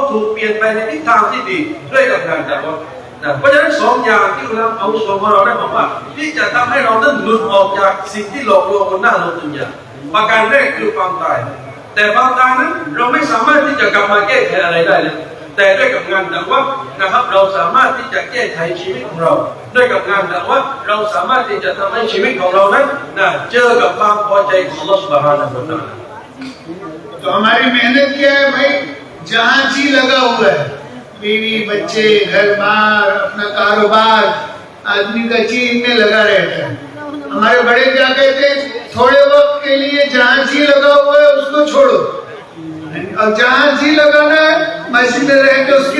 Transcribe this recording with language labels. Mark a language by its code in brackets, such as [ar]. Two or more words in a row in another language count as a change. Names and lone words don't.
[th] ถูกเปลี่ยนไปในทิศทางที่ดีด้วยกับงานดะวะห์นะเพราะฉะนั้นสองอย่างที่เราเอาส่วนของเราได้บอกว่าที่จะทำให้เรานั้นหลุดออกจากสิ่งที่หลอกลวงบนหน้าโลกดุนยาประการแรกคือความตายแต่ความตายนั้นเราไม่สามารถที่จะกลับมาแก้ไขอะไรได้เลยแต่ด้วยกับงานดะวะห์นะครับเราสามารถที่จะแก้ไขชีวิตของเราด้วยกับงานดะวะห์เราสามารถที่จะทำให้ชีวิตของเรานั้นเจอกับความพอใจของอัลลอฮฺ [ar] سبحانه وتعالى [hi] तो हमारी मेहनत क्या है भाई जहाँ जी लगा हुआ है बीवी बच्चे घर बार अपना कारोबार आदमी का जी इनमें लगा रहता है हमारे बड़े क्या कहते हैं थोड़े वक्त के लिए जहाँ जी लगा हुआ है उसको छोड़ो और जहाँ जी लगाना है मस्जिद में रह के उसकी